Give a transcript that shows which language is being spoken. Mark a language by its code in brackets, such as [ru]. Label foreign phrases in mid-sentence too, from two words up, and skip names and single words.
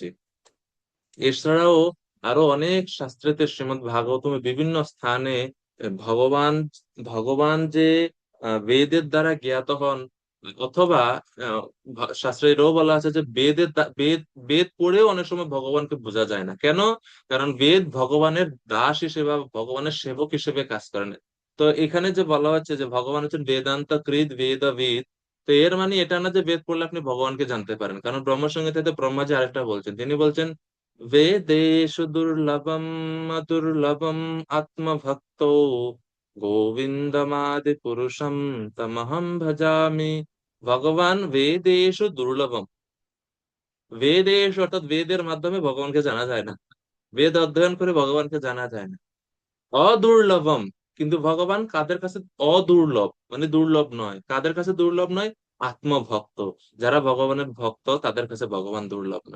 [bn] এছাড়াও আরো অনেক শাস্ত্রেতে শ্রীমদ্ ভাগবতমে বিভিন্ন স্থানে ভগবান ভগবান যে বেদের দ্বারা জ্ঞাত হন, অথবা শাস্ত্রে এটাও বলা আছে যে বেদ বেদ পড়েও অনেক সময় ভগবানকে বোঝা যায় না। কেন? কারণ বেদ ভগবানের দাস হিসেবে বা ভগবানের সেবক হিসেবে কাজ করে না। তো এখানে যে বলা হচ্ছে যে ভগবান হচ্ছেন বেদান্ত কৃত বেদবিদ, তো এর মানে এটা না যে বেদ পড়লে আপনি ভগবানকে জানতে পারেন। কারণ ব্রহ্মসংহিতাতে ব্রহ্মাজি আরেকটা বলছেন, তিনি বলছেন [sa] वेदेषु दुर्लभम् अदुर्लभम् आत्मभक्तो गोविन्दमादिपुरुषं तमहं भजामि। [bn] ভগবান [sa] বেদেশু দুর্লভম, [bn] বেদেশ অর্থাৎ বেদের মাধ্যমে ভগবানকে জানা যায় না, বেদ অধ্যয়ন করে ভগবানকে জানা যায় না। অদুর্লভম, কিন্তু ভগবান কাদের কাছে অদুর্লভ, মানে দুর্লভ নয়, কাদের কাছে দুর্লভ নয়? আত্মভক্ত, যারা ভগবানের ভক্ত তাদের কাছে ভগবান দুর্লভ নয়।